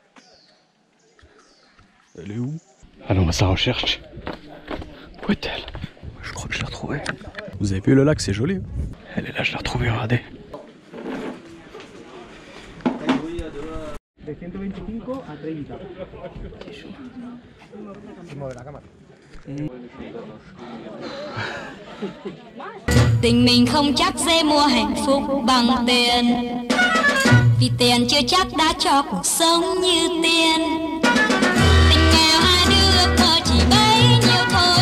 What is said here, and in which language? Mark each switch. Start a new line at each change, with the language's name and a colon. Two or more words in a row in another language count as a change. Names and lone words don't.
French: Elle est où? Allons à sa recherche. Où est-elle? Je crois que je l'ai retrouvée. Vous avez vu le lac, c'est joli. Elle est là, je l'ai retrouvée, regardez. De 125 a 30.
Vietnamese: Tình mình không chắc dễ mua hạnh phúc bằng tiền, vì tiền chưa chắc đã cho cuộc sống như tiền. Tình nghèo hai đứa ước mơ chỉ bấy nhiêu thôi.